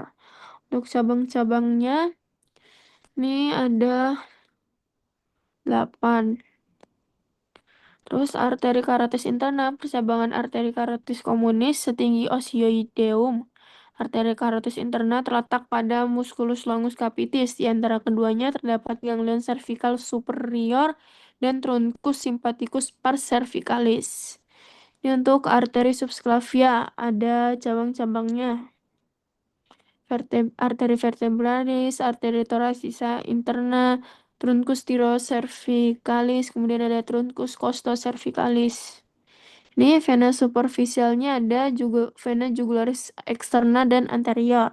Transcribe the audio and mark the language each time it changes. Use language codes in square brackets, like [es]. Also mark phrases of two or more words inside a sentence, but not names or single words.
[id] Untuk cabang-cabangnya ini ada 8. Terus arteri karotis interna, percabangan arteri karotis communis setinggi osioideum. Arteri karotis interna terletak pada [la] musculus longus capitis. [id] Di antara keduanya terdapat [la] ganglion cervical superior [id] dan [la] truncus sympathicus pars cervicalis. [id] Ini untuk arteri subclavia, ada cabang-cabangnya. Arteri vertebralis, arteri thoracica interna, [la] truncus thyrocervicalis, [id] kemudian ada [la] truncus costocervicalis. [id] Ini vena superficialnya ada juga vena jugularis eksterna dan anterior.